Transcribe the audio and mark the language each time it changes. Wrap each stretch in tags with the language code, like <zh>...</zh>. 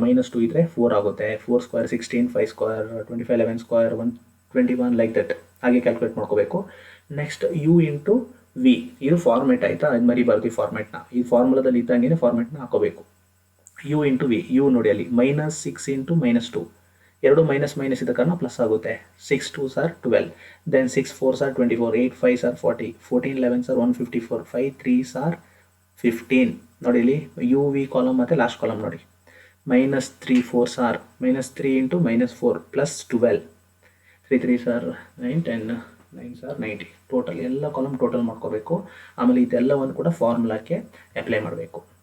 <kn>-2 ಇದ್ರೆ 4 ಆಗುತ್ತೆ. 4 square 16, 5 square 25, 11 square 121</kn> <en>Like that.</en> <kn>ಹಾಗೆ ಕ್ಯಾಲ್ಕುಲೇಟ್ ಮಾಡ್ಕೋಬೇಕು.</kn> <en>Next U into V.</en> <kn>ಇದು ಫಾರ್ಮೆಟ್ ಆಯಿತಾ, ಅದು ಮರಿಬಾರ್ದು ಈ ಫಾರ್ಮೆಟ್ನ. ಈ ಫಾರ್ಮುಲಾದಲ್ಲಿ ಇದ್ದಂಗೆ ಫಾರ್ಮೆಟ್ನ ಹಾಕೋಬೇಕು.</kn> <en>U into V.</en> <kn>ಯು ನೋಡಿ ಅಲ್ಲಿ -6 ಇಂಟು -2, ಎರಡು ಮೈನಸ್ ಮೈನಸ್ ಇದ್ದ ಕಾರಣ ಪ್ಲಸ್ ಆಗುತ್ತೆ.</kn> <en>6 2s are 12, then 6 4s are 24, 8 5s are 40, 14 11s are 154, 5 3s are 15.</en> <kn>ನೋಡಿ ಇಲ್ಲಿ ಯು ವಿ ಕಾಲಮ್ ಮತ್ತು ಲಾಸ್ಟ್ ಕಾಲಮ್ ನೋಡಿ, -3 4s are -3 into -4 plus 12,</kn> <en>3 3s are 9, 10 9s are 90.</en> <kn>Total ಎಲ್ಲ ಕಾಲಮ್ ಟೋಟಲ್ ಮಾಡ್ಕೋಬೇಕು. ಆಮೇಲೆ ಇದೆಲ್ಲವನ್ನು ಕೂಡ ಫಾರ್ಮುಲಾಕ್ಕೆ ಅಪ್ಲೈ ಮಾಡಬೇಕು.</kn>